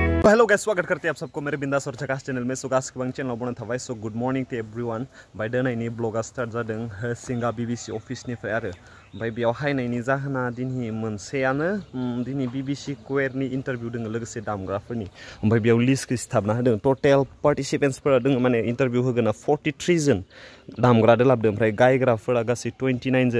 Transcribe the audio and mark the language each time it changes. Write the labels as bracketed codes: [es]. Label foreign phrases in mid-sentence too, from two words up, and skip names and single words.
[en] Hello guys, [hi] स्वागत करते हैं आप सबको मेरे बिंदास और झकास चैनल में। [brx] सो गाइस गोबां चैनल बनाय थाबाय। [en] So good morning to everyone. [brx] बाय दोनैनि ब्लॉगा स्टार्ट जादों सिंगा बीबीसी अफिसनिफ्राय आरो ओमफ्राय बेयाव हायनायनि जाहोना दिनै मोनसेयानो दिनै बीबीसी क्वेरनि इन्टारभिउ दङ लोगोसे दामग्राफोरनि। ओमफ्राय बेयाव लिस्टखौ सिथाबना होदों। टोटेल पार्टिसिपेन्ट्सफोरा दङ माने इन्टारभिउ होगोना 43 जन दामग्रादो लाबोदों ओमफ्राय गायग्राफोरा गासै 29 जन।